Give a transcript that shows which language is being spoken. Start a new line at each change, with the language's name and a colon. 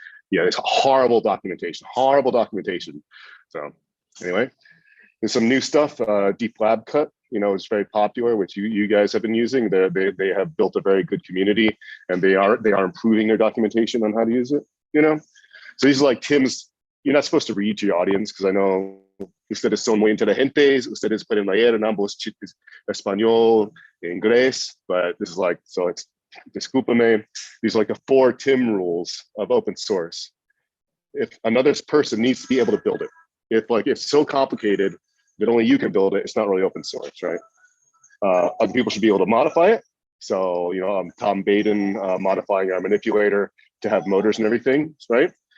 English: Yeah, it's horrible documentation. So anyway. There's some new stuff. Deep Lab Cut, is very popular, which you guys have been using. They have built a very good community, and they are improving their documentation on how to use it. So these are like Tim's. You're not supposed to read to your audience because I know
Spanish: ustedes son muy inteligentes. Ustedes pueden leer en ambos español, inglés.
English: But this is like, so it's discúlpame. These are like the 4 Tim rules of open source. If another person needs to be able to build it, if it's so complicated that only you can build it, it's not really open source, right? Other people should be able to modify it. So, I'm Tom Baden modifying our manipulator to have motors and everything, right?